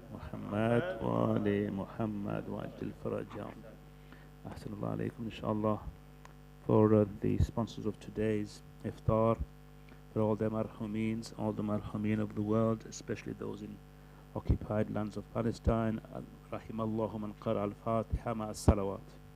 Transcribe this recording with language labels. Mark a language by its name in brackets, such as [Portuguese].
[Arabic] محمد وآل محمد وعجل فرجهم. أحسن الله عليكم inshallah. [English] For the sponsors of today's iftar, for all the marhumeens, all the marhumeen of the world, especially those in occupied lands of Palestine. [Arabic] رحم الله من قرأ الفاتحة مع الصلوات.